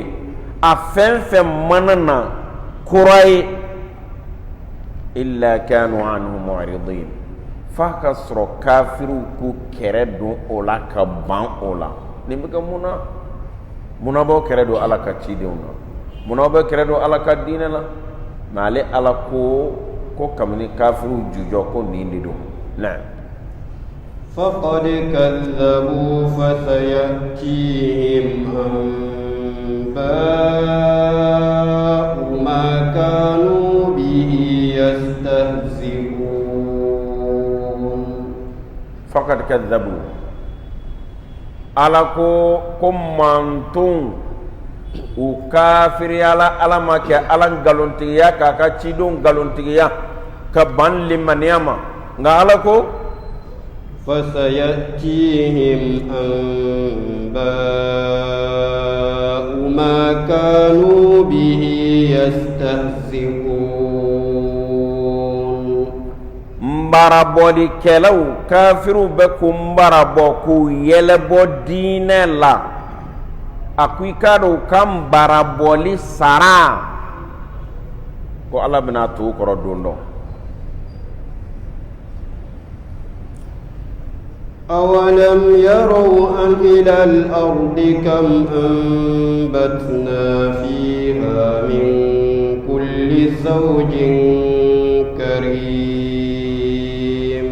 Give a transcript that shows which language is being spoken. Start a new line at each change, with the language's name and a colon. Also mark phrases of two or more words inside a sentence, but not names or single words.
Bambara: A fɛn fɛn mana na kura ye
Arabic: إلا كانوا عنه معرضين,
Bambara: f'a ka sɔrɔ kafiriw k'u kɛrɛ don o la ka ban o la. Nin bɛ kɛ munna b'aw kɛrɛ don Ala ka cidenw na, munna b'aw kɛrɛ don Ala ka diinɛ la? Mais ale Ala ko kabini kafiriw jujɔ ko nin de don. Na'am.
Arabic: فقد كذبوا فسيأتيهم أنباء ما كانوا به يستهزئون. فقد كذبوا
Bambara: ala ko mantun u kafiri ala ma kɛ ala galontigiya k'a ka cidenw galontigiya ka ban limaniya ma, nka ala ko
Arabic: فسيأتيهم أنباء ما كانوا به يستهزئون.
Bambara: mbarabɔli kɛlaw kafiru bɛ ku mbarabɔ k'u yɛlɛbɔ diinɛ la, a ko i k'a dɔn u ka mbarabɔli sara ko ala bɛna t'u kɔrɔ don dɔ.
Arabic: أولم يروا إلى الأرض كم أنبتنا فيها من كل زوج كريم.